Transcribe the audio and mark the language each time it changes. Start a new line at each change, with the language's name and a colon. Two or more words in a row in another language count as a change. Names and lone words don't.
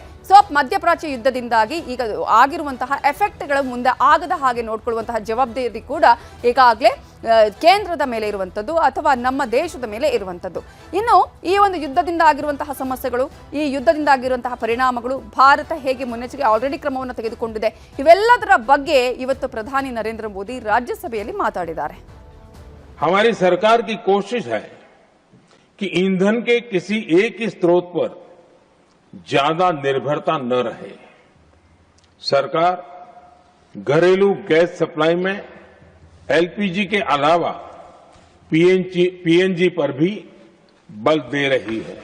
Kannada: ಸೊ ಮಧ್ಯಪ್ರಾಚ್ಯ ಯುದ್ಧದಿಂದಾಗಿ ಈಗ ಆಗಿರುವಂತಹ ಎಫೆಕ್ಟ್ಗಳು ಮುಂದೆ ಆಗದ ಹಾಗೆ ನೋಡ್ಕೊಳ್ಳುವಂತಹ ಜವಾಬ್ದಾರಿ ಕೂಡ ಈಗಾಗಲೇ ಕೇಂದ್ರದ ಮೇಲೆ ಇರುವಂಥದ್ದು ಅಥವಾ ನಮ್ಮ ದೇಶದ ಮೇಲೆ ಇರುವಂಥದ್ದು. ಇನ್ನು ಈ ಒಂದು ಯುದ್ಧದಿಂದ ಆಗಿರುವಂತಹ ಸಮಸ್ಯೆಗಳು, ಈ ಯುದ್ಧದಿಂದ ಆಗಿರುವಂತಹ ಪರಿಣಾಮಗಳು, ಭಾರತ ಹೇಗೆ ಮುನ್ನೆಚ್ಚರಿಕೆ ಆಲ್ರೆಡಿ ಕ್ರಮವನ್ನು ತೆಗೆದುಕೊಂಡಿದೆ, ಇವೆಲ್ಲದರ ಬಗ್ಗೆ ಇವತ್ತು ಪ್ರಧಾನಿ ನರೇಂದ್ರ ಮೋದಿ ರಾಜ್ಯಸಭೆಯಲ್ಲಿ ಮಾತಾಡಿದ್ದಾರೆ.
Hindi: हमारी सरकार की कोशिश है कि ईंधन के किसी एक ही स्रोत पर ज्यादा निर्भरता न रहे. सरकार घरेलू गैस सप्लाई में LPG के अलावा PNG पर भी बल दे रही है.